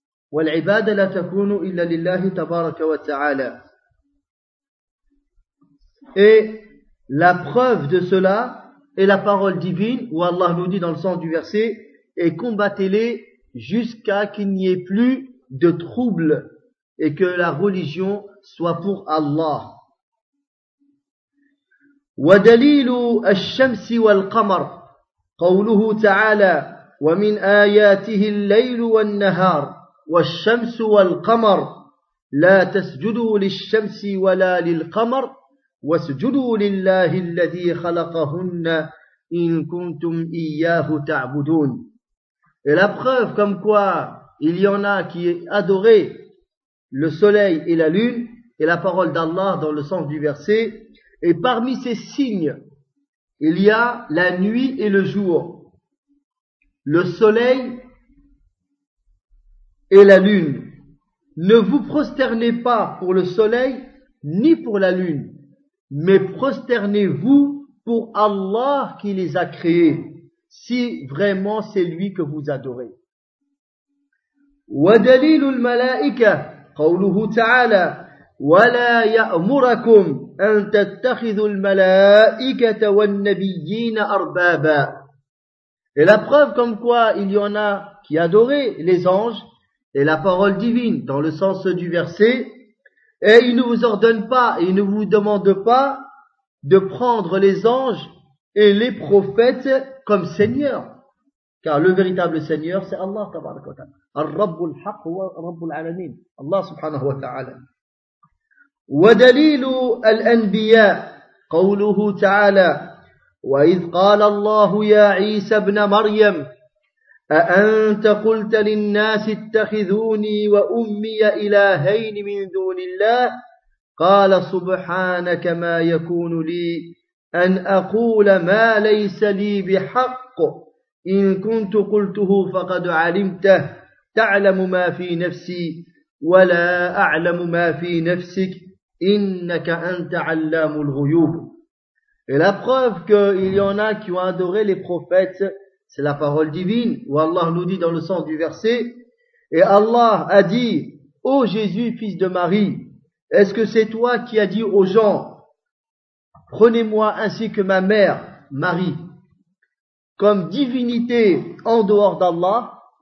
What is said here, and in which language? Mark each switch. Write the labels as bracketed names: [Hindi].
[Arabic] والعبادة لا تكون إلا لله تبارك وتعالى. [French] Et la preuve de cela est la parole divine où Allah nous dit dans le sens du verset et combattez-les jusqu'à qu'il n'y ait plus de trouble et que la religion soit pour Allah. [Arabic] ودليل الشمس والقمر قوله تعالى ومن آياته الليل والنهار والشمس والقمر لا تسجدوا للشمس ولا للقمر واسجدوا لله الذي خلقهن إن كنتم إياه تعبدون. [French] Et la preuve comme quoi il y en a qui adoraient le soleil et la lune et la parole d'Allah dans le sens du verset. Et parmi ces signes, il y a la nuit et le jour. Le soleil et la lune. Ne vous prosternez pas pour le soleil ni pour la lune, mais prosternez-vous pour Allah qui les a créés, si vraiment c'est lui que vous adorez. [Arabic] وَدَلِيلُ الْمَلَائِكَةِ قَوْلُهُ تَعَالَى وَلَا يَأْمُرَكُمْ أن تتخذوا الملائكة والنبيين أربابا. [French] Et la preuve comme quoi il y en a qui adoraient les anges et la parole divine dans le sens du verset, et il ne vous ordonne pas, il ne vous demande pas de prendre les anges et les prophètes comme seigneur. Car le véritable seigneur c'est Allah [Arabic] tabaraka wa ta'ala. Ar-Rabbul Haqq wa Rabbul Alamin. Allah subhanahu wa ta'ala. ودليل الأنبياء قوله تعالى وإذ قال الله يا عيسى ابن مريم أأنت قلت للناس اتخذوني وأمي إلهين من دون الله قال سبحانك ما يكون لي أن أقول ما ليس لي بحق إن كنت قلته فقد علمته تعلم ما في نفسي ولا أعلم ما في نفسك إنك أنت علام الغيوب. [French] Et la preuve qu'il y en a qui ont adoré les prophètes, c'est la parole divine, où Allah nous dit dans le sens du verset, et Allah a dit, ô Jésus, fils de Marie, est-ce que c'est toi qui as dit aux gens, prenez-moi ainsi que ma mère, Marie, comme divinité en dehors d'Allah?